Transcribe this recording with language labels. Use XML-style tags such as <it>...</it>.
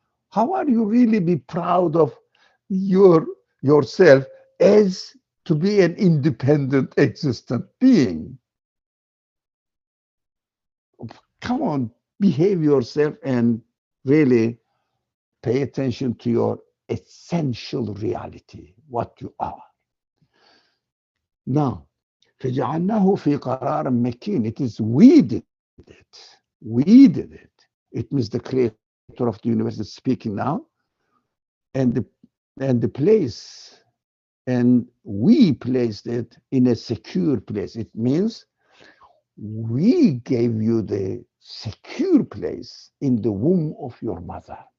<en>How are you really be proud of yourself as to be an independent, existent being? Come on, behave yourself and really pay attention to your essential reality, what you are. Now,</en> <ar>فجعلناه في قرار مكين.</ar> <en>It is we did it. We did it. It means the creator of the universe is speaking now, and the place, and we placed it in a secure place. It means we gave you the secure place in the womb of your mother.</en>